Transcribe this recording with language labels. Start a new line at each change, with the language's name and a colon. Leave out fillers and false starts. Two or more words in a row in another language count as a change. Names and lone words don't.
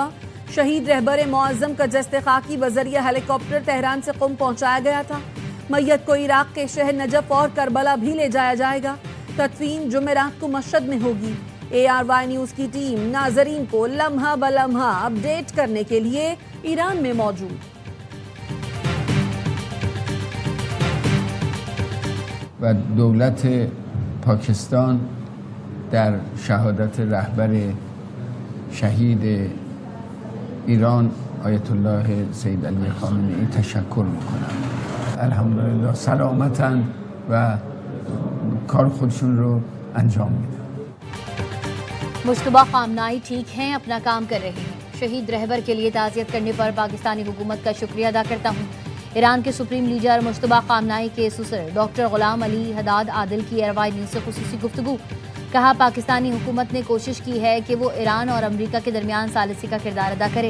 Urdu: شہید رہبر معظم کا جسد خاکی بذریعہ ہیلی کاپٹر تہران سے قم پہنچایا گیا تھا. میت کو عراق کے شہر نجف اور کربلا بھی لے جایا جائے گا. تدفین جمعرات کو مشہد میں ہوگی۔ ARY نیوز کی ٹیم ناظرین کو لمحہ بلمحہ اپڈیٹ کرنے کے لیے ایران میں موجود.
Persian: و دولت پاکستان در شهادت رهبر شهید ایران آیت الله سید علی خامنه‌ای تشکر میکنم. الحمدلله سلامتن و کار خودشون رو انجام میدن.
Urdu: مجتبیٰ خامنہ‌ای ٹھیک ہیں، اپنا کام کر رہے ہیں۔ شہید رہبر کے لیے تعزیت کرنے پر پاکستانی حکومت کا شکریہ ادا کرتا ہوں. ایران کے
English: supreme leader
Urdu: مجتبیٰ خامنہ‌ای کے سسر ڈاکٹر غلام علی حداد عادل کی ARY نیوز سے خصوصی گفتگو. کہا پاکستانی حکومت نے کوشش کی ہے کہ وہ ایران اور امریکہ کے درمیان ثالثی کا کردار ادا کرے.